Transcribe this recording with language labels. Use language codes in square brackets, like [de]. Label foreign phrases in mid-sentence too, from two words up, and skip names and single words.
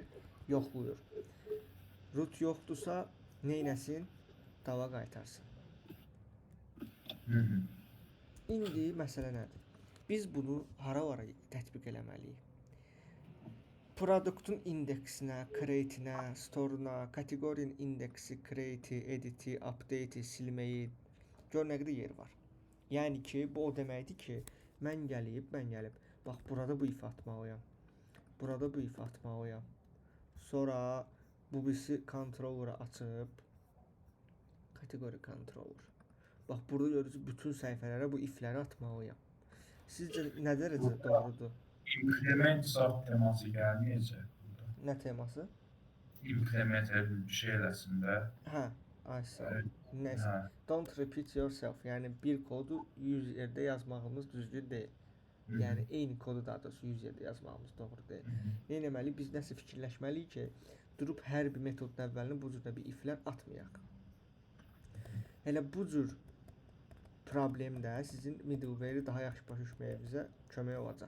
[az] Yoxluyur. Root yoxdursa, neynəsin? Dava qaytarsın. İndi məsələ nədir? Biz bunu hara tətbiq eləməliyik? Produktun indeksinə, create-inə, store-una, kateqorinin indeksi, create-i, edit-i, update-i, silməyi, gör nə qədər yer var. Yəni ki, bu o deməkdir ki, mən gəlib, bax, burada bu ifə atmalıyam. Burada bu ifə atmalıyam. Sonra bu birisi controller açıb, kateqori controller. Bax, burada görürsünüz, bütün səhifələrə bu ifləri atmalıyam. Sizcə nə dərəcədə doğrudur? İmplement zat teması gəlməyəcək burada. Nə teması? İmplement bir şey eləsində. Hə, neyse. [en] Don't repeat yourself. [az] Yəni bir kodu 100 yerdə yazmağımız düzgün deyil. Yəni eyni kodu daha doğrusu 100 yerdə yazmağımız doğru deyil. Nə etməliyik? Biz nəsə fikirləşməliyik ki, durub hər bir metodun əvvəlinə bu cür bir iflər atmayaq. Elə bu cür problemdə sizin middleware-i daha yaxşı başa düşməyinizə kömək olacaq.